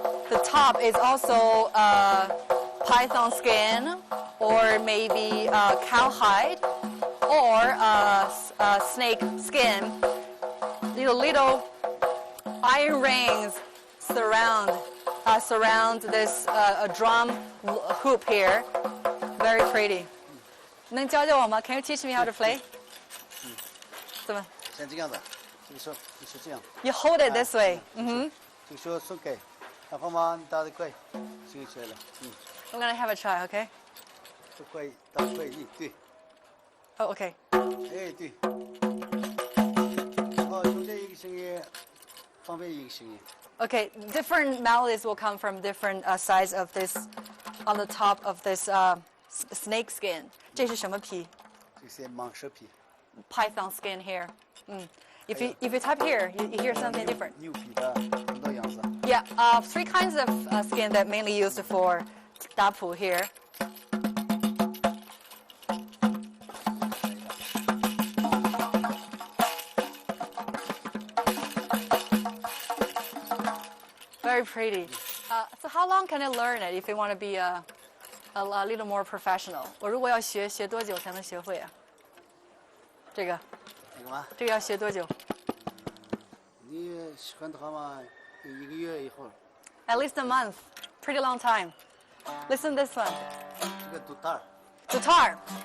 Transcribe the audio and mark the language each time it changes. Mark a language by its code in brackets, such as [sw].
[en] The top is also python skin, or maybe cowhide, or snake skin. Little iron rings surround this drum hoop here. Very pretty. [zh] 能教教我吗? [en] Can you teach me how to play? [zh] 怎么? 像这样子，这个手你是这样。 [en] You hold it this way. [zh] 这个手松开，然后嘛打得快，行起来了。 [en] I'm gonna have a try, okay? [zh] 都快，打得快，对。 [en] Oh, okay. [zh] 哎，对。然后中间一个声音，旁边一个声音。 [en] Okay, different melodies will come from different sides of this, on the top of this snake skin. [zh] 这是什么皮? 这是蟒蛇皮。 [en] Python skin here. If you type here, you hear something different. [zh] 牛皮的很多样子。 [en] Yeah, 3 kinds of skin that mainly used for dapu here. Very pretty. So how long can I learn it if you want to be a little more professional? [zh] 我如果要学多久才能学会啊？这个要学多久？你喜欢的话嘛，1个月以后。 [en] At least a month. Pretty long time. Listen this one. [zh] 这个dutar。 Dutar.